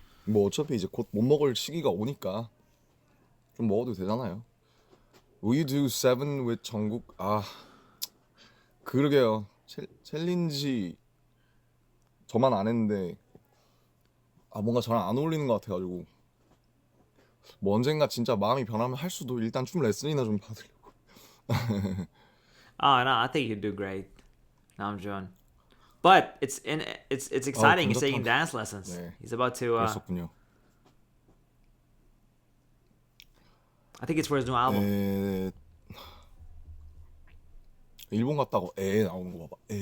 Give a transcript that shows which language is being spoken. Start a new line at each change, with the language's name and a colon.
Korean: 뭐 어차피 이제 곧 못 먹을 시기가 오니까 좀 먹어도 되잖아요.
English: Will you do 7 with 정국?
Korean: 그러게요. 챌린지 저만 안 했는데 뭔가 저랑 안 어울리는 것 같아가지고 뭐 언젠가 진짜 마음이 변하면 할 수도. 일단 춤 레슨이나 좀 받으려고.
English: Oh no, I think you do great, Namjoon. But it's exciting. He's taking dance lessons.
Korean: 네.
English: He's about to.
Korean: 그랬었군요.
English: I think it's for his new album.
Korean: 일본 갔다고 나오는 거 봐봐.